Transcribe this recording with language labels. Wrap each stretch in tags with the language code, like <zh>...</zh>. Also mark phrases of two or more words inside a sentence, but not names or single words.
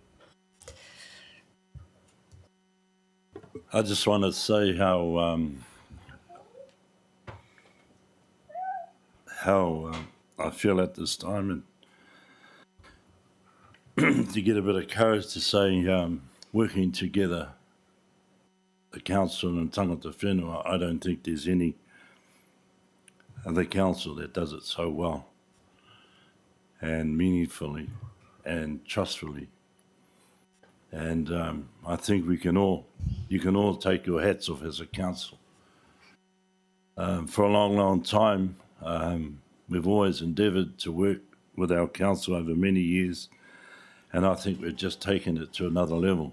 <en>I just want to say how I feel at this time, and to get a bit of courage to say working together, the council and</en> <mi>tangata whenua,</mi> <en>I don't think there's any other council that does it so well and meaningfully and trustfully. And I think you can all take your hats off as a council. For a long, long time, we've always endeavoured to work with our council over many years, and I think we've just taken it to another level.</en>